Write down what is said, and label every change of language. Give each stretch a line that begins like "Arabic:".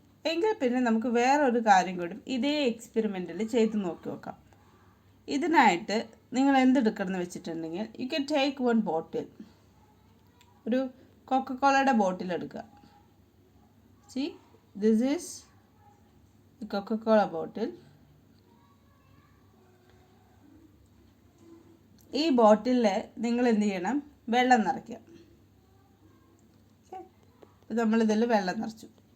Malayalam: എങ്കിൽ പിന്നെ നമുക്ക് വേറൊരു കാര്യം കൂടി ഇതേ എക്സ്പെരിമെൻറ്റിൽ ചെയ്ത് നോക്കാം. ഇതിനായിട്ട് നിങ്ങൾ എന്തെടുക്കണം എന്ന് വെച്ചിട്ടുണ്ടെങ്കിൽ,
English: you can take one bottle,
Malayalam: ഒരു കൊക്കക്കോളയുടെ ബോട്ടിൽ എടുക്കുക.
English: See, this is the Coca-Cola bottle.
Malayalam: ഈ ബോട്ടിലിൽ നിങ്ങൾ എന്ത് ചെയ്യണം, വെള്ളം നിറയ്ക്കുക. നമ്മളിതിൽ വെള്ളം നിറച്ചു.